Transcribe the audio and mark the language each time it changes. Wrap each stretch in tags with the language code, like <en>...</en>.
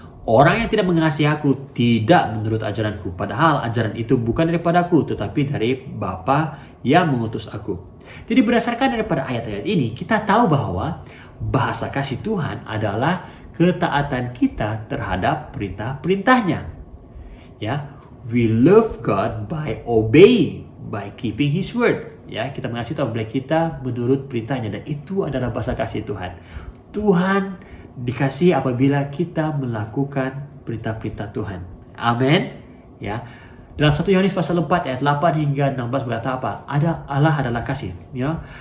<ms>Orang yang tidak mengasihi aku tidak menurut ajaranku. Padahal ajaran itu bukan daripadaku tetapi dari Bapa yang mengutus aku. Jadi berdasarkan daripada ayat-ayat ini kita tahu bahwa bahasa kasih Tuhan adalah ketaatan kita terhadap perintah-perintahnya.</ms> <en>Ya, we love God by obeying, by keeping His word.</en> <ms>Ya, kita mengasihi Tuhan bila kita menurut perintahnya dan itu adalah bahasa kasih Tuhan. Tuhan dikasihi apabila kita melakukan perintah-perintah Tuhan. Amin. Ya. Dalam 1 Yohanes pasal 4 ayat 8 hingga 16 berkata apa? Allah adalah kasih. Ya?</ms>